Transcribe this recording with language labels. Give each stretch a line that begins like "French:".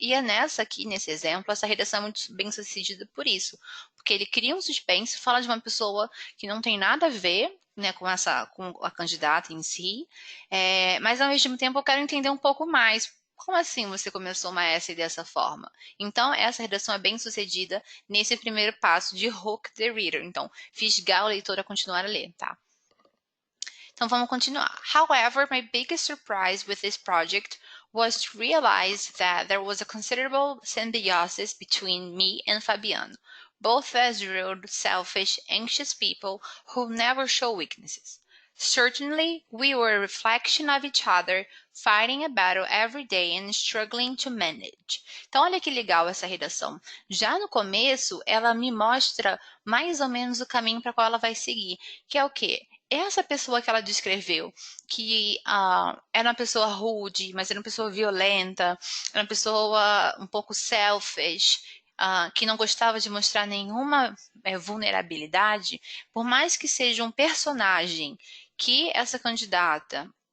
Portuguese: E é nessa aqui, nesse exemplo, essa redação é muito bem sucedida por isso, porque ele cria um suspense, fala de uma pessoa que não tem nada a ver, né, com a candidata em si, mas ao mesmo tempo eu quero entender um pouco mais. Como assim você começou uma essay dessa forma? Então, essa redação é bem sucedida nesse primeiro passo de hook the reader. Então, fisgar o leitor a continuar a ler, tá? Então, vamos continuar.
English: However, my biggest surprise with this project was to realize that there was a considerable symbiosis between me and Fabiano, both as rude, selfish, anxious people who never show weaknesses. Certainly, we were a reflection of each other, fighting a battle every day and struggling to manage.
Portuguese: Então, olha que legal essa redação. Já no começo, ela me mostra mais ou menos o caminho para qual ela vai seguir, que é o quê? Essa pessoa que ela descreveu, que era uma pessoa rude, mas era uma pessoa violenta, era uma pessoa um pouco selfish, que não gostava de mostrar nenhuma vulnerabilidade, por mais que seja um personagem que essa candidata